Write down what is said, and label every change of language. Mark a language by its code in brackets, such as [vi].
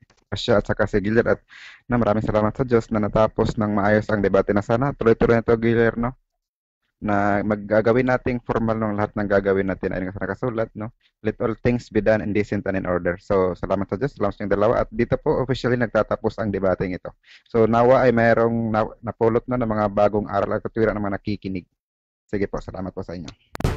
[tl] Siya at saka si Giller, at maraming salamat sa Diyos na natapos ng maayos ang debate na sana. Tuloy-tuloy na ito, Giller, no? Na maggagawin nating formal ng lahat ng gagawin natin ay sa nakasulat, no? [en] Let all things be done in decent and in order. [tl] So, salamat sa Diyos, salamat sa inyong dalawa. At dito po, officially, nagtatapos ang debating ito. So, nawa ay mayroong napulot na ng mga bagong aral at katwiran ng mga nakikinig. Sige po, salamat po sa inyo.